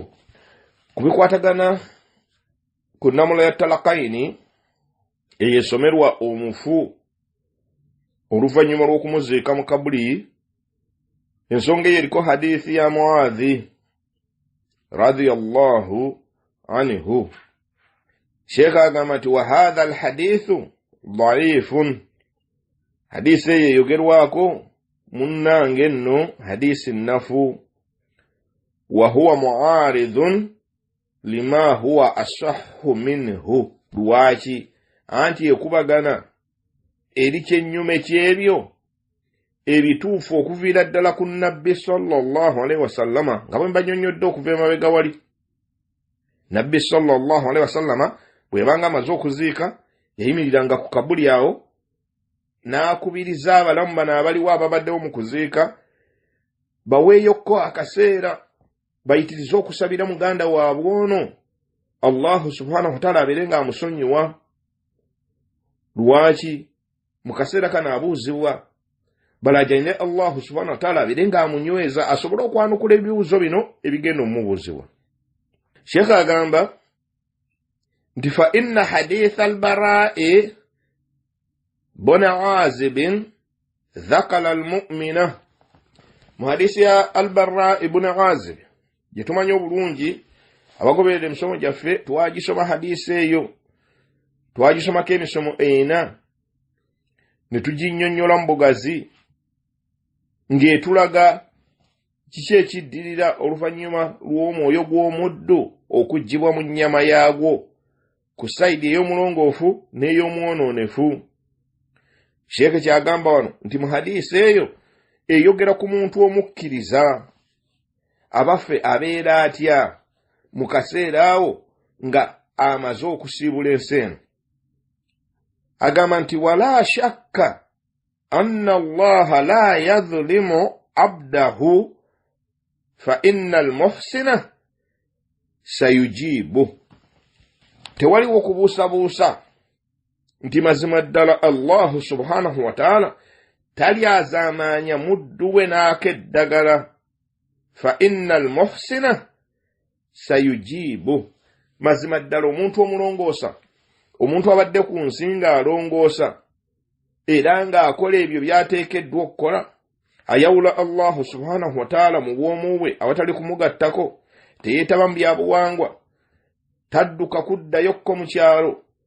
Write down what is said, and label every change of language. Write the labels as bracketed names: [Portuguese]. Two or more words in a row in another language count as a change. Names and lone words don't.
[Ganda] Kubikwatagana ku nnamula ya Talaqayni eyesomerwa omufu oluvannyuma lw'okumuziika mu kabuli, ensonga eyo eriko hadithi ya Muaadhi [Arabic] رضي الله عنه. [Ganda] Sheikh agamba nti [Arabic] وهذا الحديث ضعيف, [Ganda] hadisi eyo eyogerwako munnange nno hadisi nnafu. [Arabic] وهو معارض لما هو أصح منه. [Ganda] Lwaki? Anti ekubagana eri kyennyume kyebyo ebituufu okuviira ddala ku nabbi [Arabic] صلى الله عليه وسلم, [Ganda] nga bwe mbanyonnyodde okuva emabega wali. Nabbi [Arabic] صلى الله عليه وسلم [Ganda] bwe banga amaze okuziika yayimiriranga ku kabuli awo n'akubiriza abalamu bano abaliwo ababaddewo mu kuziika baweeyokko akaseera bayitirize okusabira muganda waabwe ono [Arabic] الله سبحانه وتعالى [Ganda] abeere nga amusonyiwa. Lwaki? Mu kaseera kano abuuzibwa balajjaine [Arabic] الله سبحانه وتعالى [Ganda] abeere nga amunyweza asobole okwanukula ebibuuzo bino ebigenda omubuuzibwa. Sheikh agamba nti [Arabic] فإن حديث البراء بن عازب ذكر المؤمن. [Ganda] Mu hadisi ya al-Bara'i bin Azib gye tumanyi obulungi abagoberera emisomo gyaffe twagisoma hadisi eyo, twagisomako emisomo ena ne tuginnyonnyola mu bugazi ng'etulaga kiki ekiddirira oluvannyuma lw'omwoyo gw'omuddo okuggibwa mu nnyama yaagwo ku sayidi ey'omulongoofu n'ey'omwonoonefu. Sheikh kyagamba wano nti mu hadisi eyo eyogera ku muntu omukkiriza abaffe abeera atya mu kaseera awo nga amaze okusiibula ensi eno. Agamba nti [Arabic] ولا شك أن الله لا يظلم عبده فإن المحسن سيجيب. [Ganda] Tewaliwo kubuusabuusa nti mazima ddala [Arabic] الله سبحانه وتعالى [Ganda] talyazaamaanya muddu we n'akeddagala. [Arabic] فإن المحسن سيجيب. [Ganda] Mazima ddala omuntu omulongoosa, omuntu abadde ku nsi ng'alongoosa era ng'akola ebyo by'ateekeddwa okukola, ayawula [Arabic] الله سبحانه وتعالى [Ganda] mu bwomu bwe awatali kumugattako, teyeetaba mu byabuwangwa, tadduka kuddayokko mu kyalo